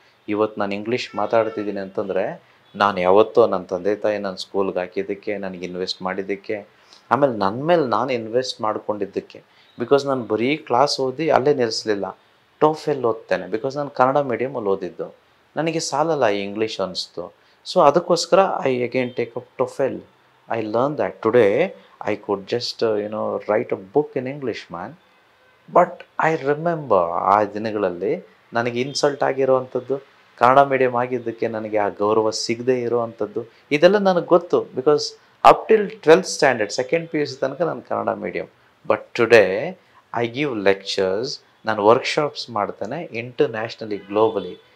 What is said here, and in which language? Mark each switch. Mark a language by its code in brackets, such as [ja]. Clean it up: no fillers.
[kn] ಇವತ್ತು ನಾನು ಇಂಗ್ಲೀಷ್ ಮಾತಾಡ್ತಿದ್ದೀನಿ ಅಂತಂದರೆ, ನಾನು ಯಾವತ್ತೋ ನನ್ನ ತಂದೆ ತಾಯಿ ನನ್ನ ಸ್ಕೂಲ್ಗೆ ಹಾಕಿದ್ದಕ್ಕೆ, ನನಗೆ ಇನ್ವೆಸ್ಟ್ ಮಾಡಿದ್ದಕ್ಕೆ, ಆಮೇಲೆ ನನ್ನ ಮೇಲೆ ನಾನು ಇನ್ವೆಸ್ಟ್ ಮಾಡ್ಕೊಂಡಿದ್ದಕ್ಕೆ. ಬಿಕಾಸ್ ನಾನು ಬರೀ ಕ್ಲಾಸ್ ಓದಿ ಅಲ್ಲೇ ನಿಲ್ಲಿಸಲಿಲ್ಲ, ಟೋಫೆಲ್ ಓದ್ತೇನೆ. ಬಿಕಾಸ್ ನಾನು ಕನ್ನಡ ಮೀಡಿಯಮಲ್ಲಿ ಓದಿದ್ದು, ನನಗೆ ಸಾಲಲ್ಲ ಈ ಇಂಗ್ಲೀಷ್ ಅನ್ನಿಸ್ತು. ಸೊ ಅದಕ್ಕೋಸ್ಕರ [en] I again take up TOEFL. I learn that today I could just, write a book in English, man. But I remember [kn] ಆ ದಿನಗಳಲ್ಲಿ ನನಗೆ ಇನ್ಸಲ್ಟ್ ಆಗಿರೋವಂಥದ್ದು, ಕನ್ನಡ ಮೀಡಿಯಮ್ ಆಗಿದ್ದಕ್ಕೆ ನನಗೆ ಆ ಗೌರವ ಸಿಗದೇ ಇರೋವಂಥದ್ದು, ಇದೆಲ್ಲ ನನಗೆ ಗೊತ್ತು. [en] because up till 12th standard, [kn] second PUC ತನಕ ನಾನು Kannada medium. [en] but today I give lectures, [kn] ನಾನು ವರ್ಕ್ಶಾಪ್ಸ್ ಮಾಡ್ತೇನೆ [en] Internationally, globally.